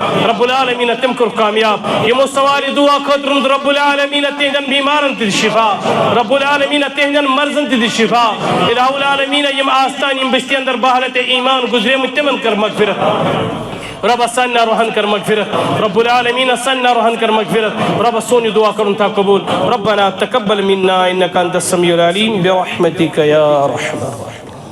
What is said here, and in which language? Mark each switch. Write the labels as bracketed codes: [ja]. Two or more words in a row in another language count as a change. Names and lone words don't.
[ks] رب العالمین تِم کرُکھ کامیاب یمو سوالہِ دعا خٲطرٕ روٚنمُت رب العالمین تہندٮ۪ن بیمارن تہِ دِ شفا رب العالمین تہندٮ۪ن مرضن تہِ دِ شفا الہ العالمین یم آستان یم بستی اندر بحالت ایمان گزریمٕتۍ تمن کر مغفرت رب سانہ روحن کر مغفرت رب العالمین سانہ روحن کر مغفرت رب سون یہ دعا کرن تھا قبول [ar] ربنا تقبل منا انك انت السميع العليم برحمتك يا ارحم الراحمين.